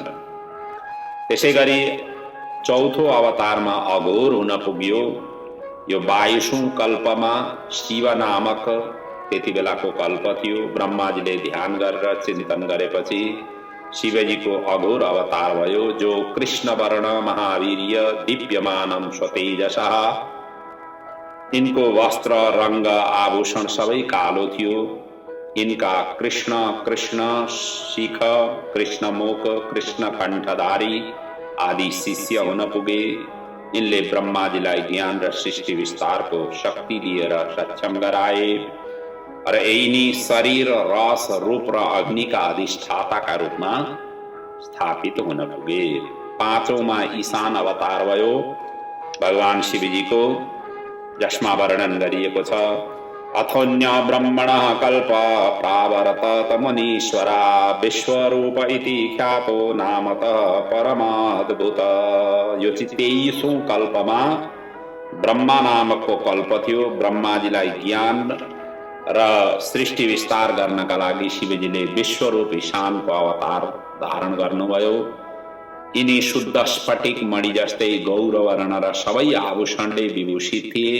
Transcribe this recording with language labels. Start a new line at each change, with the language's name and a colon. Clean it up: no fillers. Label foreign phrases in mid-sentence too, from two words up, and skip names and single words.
Nepali: त्यसै गरी चौथो अवतारमा अघोर हुन पुग्यो। यो 22औं कल्पमा शिव नामक त्यति बेलाको कल्प थियो। ब्रह्माजीले ध्यान गरेर चिन्तन गरेपछि शिवजीको अघोर अवतार भयो, जो
Sanskrit: कृष्ण वर्ण महावीर्य दिव्यमानं स्वतेजसः।
Nepali: इनको वस्त्र, रंग, आभूषण सबै कालो थियो। इनका कृष्ण, कृष्ण शिख, कृष्ण मुख, कृष्ण कण्ठधारी आदि शिष्य हुन पुगे। इनले ब्रह्माजीलाई ज्ञान र सृष्टि विस्तारको शक्ति दिएर सक्षम गराए र यिनी शरीर, रस, रूप र अग्निका अधिष्ठाताका रूपमा स्थापित हुन पुगे। पाँचौंमा ईशान अवतार भयो भगवान शिवजीको, जसमा वर्णन गरिएको छ
Sanskrit: अथोन्य ब्रह्मणः कल्प प्रावर्तत मुनीश्वरा विश्वरूप इति ख्यातो नामतः परमाद्भुत।
Nepali: यो 23औं कल्पमा ब्रह्मा नामकको कल्प थियो। ब्रह्माजीलाई ज्ञान र सृष्टि विस्तार गर्नका लागि शिवजीले विश्वरूप ईशानको अवतार धारण गर्नुभयो। यिनी शुद्ध स्फटिक मणि जस्तै गौरवर्ण र सबै आभूषणले विभूषित थिए।